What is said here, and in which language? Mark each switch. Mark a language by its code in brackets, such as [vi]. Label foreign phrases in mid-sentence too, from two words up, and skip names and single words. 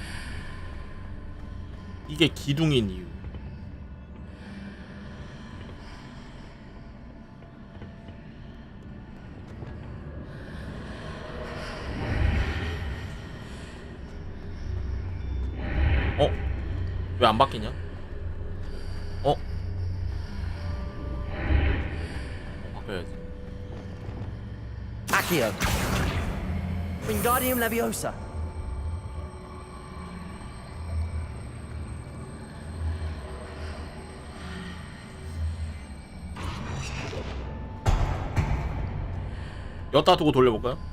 [ko] 이게 기둥인 이유. 왜 안 바뀌냐? 바꿔야지. Accio. Wingardium Leviosa. 여기다 두고 돌려볼까요?